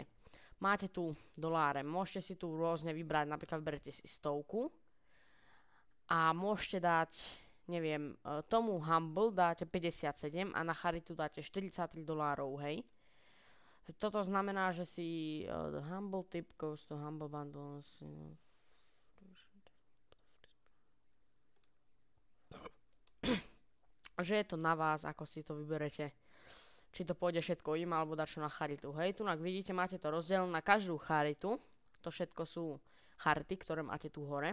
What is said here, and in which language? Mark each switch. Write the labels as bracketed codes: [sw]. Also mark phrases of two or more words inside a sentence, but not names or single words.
[sk] Máte tu doláre, môžete si tu rôzne vybrať, napríklad berete si 100 a môžete dať, neviem, tomu Humble dáte 57 a na charitu dáte $43, hej. Toto znamená, že si [en] the Humble tip goes to Humble Bundles. [sk] Že je to na vás, ako si to vyberete. Či to pôjde všetko im, alebo dačo na charitu. Hej, tu vidíte, máte to rozdelené na každú charitu. To všetko sú charity, ktoré máte tu hore.